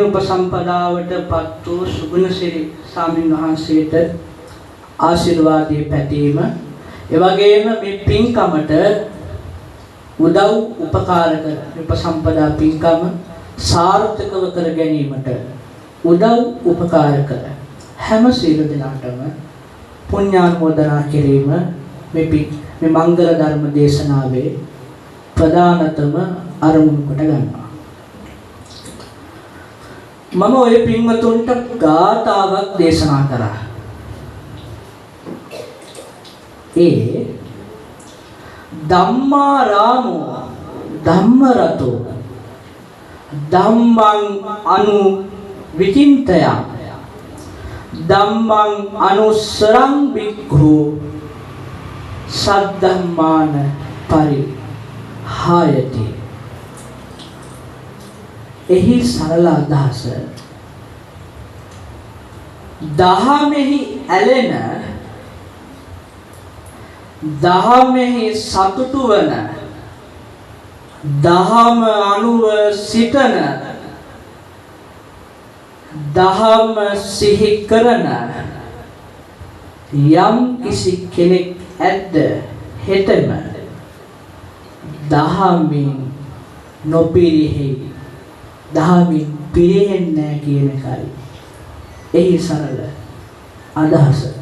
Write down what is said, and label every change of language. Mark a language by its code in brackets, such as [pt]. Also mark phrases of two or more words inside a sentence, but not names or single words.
[si] උපසම්පදාවට පත් වූ සුගුණසිරි ස්වාමීන් වහන්සේට ආශිර්වාදයේ පැතීම, ඒ වගේම මේ පින්කමට උදව් උපකාර කර උපසම්පදා පින්කම සාර්ථකව කර ගැනීමට උදව් උපකාර කර හැම සියලු දෙනාටම පුණ්‍යානුමෝදනා කිරීම මේ මංගල ධර්ම දේශනාවේ ප්‍රධානතම අරමුණු කොට ගන්නවා. මම ඔය පින්වතුන්ට ගාථාවක් දේශනා කරා. [pi] ඒ ධම්මාරාමෝ ධම්මරතෝ ධම්මං අනු විචින්තය ධම්මං අනුස්සරං බික්ඛු සද්ධම්මාන පරිහායති. [si] එහි සරල අදහස දහමෙහි ඇලෙන දහමෙහි සතුටු වන දහම අනුව සිටන දහම සිහි කරන යම් කිසි කෙනෙක් ඇද්ද හෙතෙම දහමින් නොපිරිහි දහමින් පිරෙන්නේ නැහැ කියන එකයි එහි සරල අදහස.